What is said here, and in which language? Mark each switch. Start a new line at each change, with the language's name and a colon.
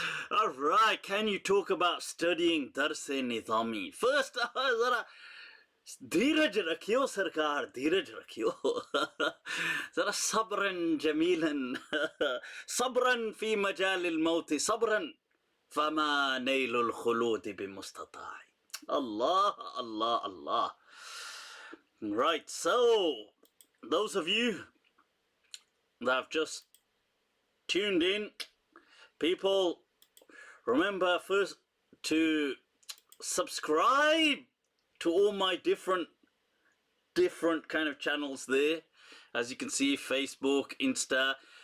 English: Alright, can you talk about studying Dars-e-Nizami?
Hindi: First, धीरज रखियो सरकार, धीरज रखियो.
Arabic: जरा صبرا جميلا, صبرا في مجال الموت, صبرا فما نيل الخلود بمستطاع. Allah.
English: Right, so those of you that have just tuned in, people, remember first to subscribe to all my different kind of channels there. As you can see, Facebook, Insta,